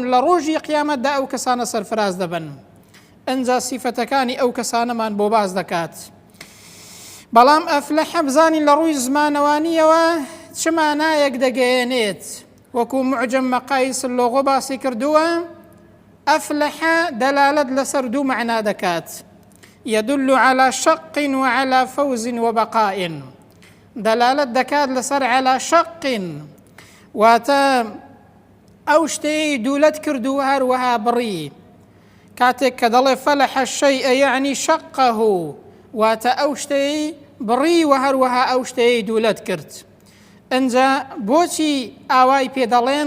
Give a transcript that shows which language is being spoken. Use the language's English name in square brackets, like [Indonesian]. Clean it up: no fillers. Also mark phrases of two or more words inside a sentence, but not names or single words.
[Central Kurdish] لە ڕۆژی قیامەتدا ئەو کەسانە سەرفراز دەبن. ئەنجا سیفەتەکانی ئەو کەسانەمان بۆ باز دەکات. بەڵام ئەفلەحە بزانین لە ڕووی زمانەوانیەوە چ مانایەک دەگەیەنێت. وەکو معجەم مەقایس اللۆغۆ باسی کردووە، ئەفلەحە دەلالەت لەسەر دوو مەعنا دەکات: [Arabic] يدل على شق وعلى فوز وبقاء. [Central Kurdish] دەلالەت دەکات لەسەر [Arabic] على شق، [Central Kurdish] واتە ئەو شتەی دوولەت کرد و هەروەها بڕی. کاتێک کە دەڵێ [Arabic] فەلەح الشەیء یعنی شەقەه، [Central Kurdish] واتە ئەو شتەی بڕی و هەروەها ئەو شتەی دوولەت کرد. ئەنجا بۆچی ئاوای پێ دەڵێن؟